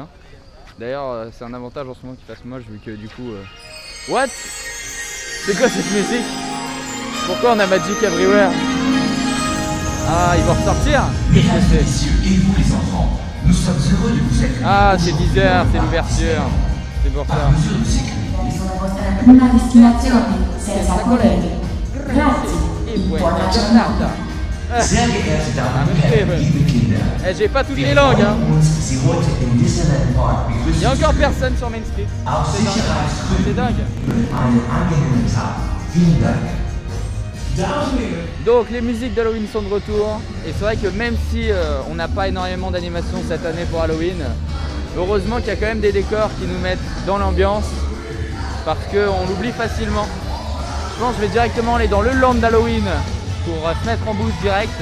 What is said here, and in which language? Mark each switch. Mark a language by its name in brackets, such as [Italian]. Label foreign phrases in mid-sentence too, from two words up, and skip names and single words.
[French] D'ailleurs, c'est un avantage en ce moment qu'il fasse moche vu que du coup... What? C'est quoi cette musique? Pourquoi on a Magic Everywhere? Ah, ils vont ressortir? Qu'est-ce que c'est? Et vous les enfants, nous sommes heureux de vous accueillir. Ah, c'est 10h, c'est l'ouverture. C'est pour ça. Par mesure de sécurité. [Italian] Sono vostra prima destinazione, senza colleghi. Grazie. [French] Et [Italian] Buona giornata. [German] Sehr geehrte Damen und Herren, liebe Kinder. [French] Eh, j'ai pas toutes [German] Wir [French] les langues hein. [German] freuen uns, Sie heute im Disneyland Park [French] Il [German] begrüßen [French] y a [German] zu [French] encore [German] dürfen. [French] personne sur Main Street. [German] Aus [French] C'est dingue. C'est [German] Sicherheitsgründen [French] dingue. [German] einen angenehmen Tag. Vielen Dank. [French] Donc les musiques d'Halloween sont de retour. Et c'est vrai que même si on n'a pas énormément d'animation cette année pour Halloween, heureusement qu'il y a quand même des décors qui nous mettent dans l'ambiance. Parce qu'on l'oublie facilement. Je pense que je vais directement aller dans le land d'Halloween pour se mettre en boost direct.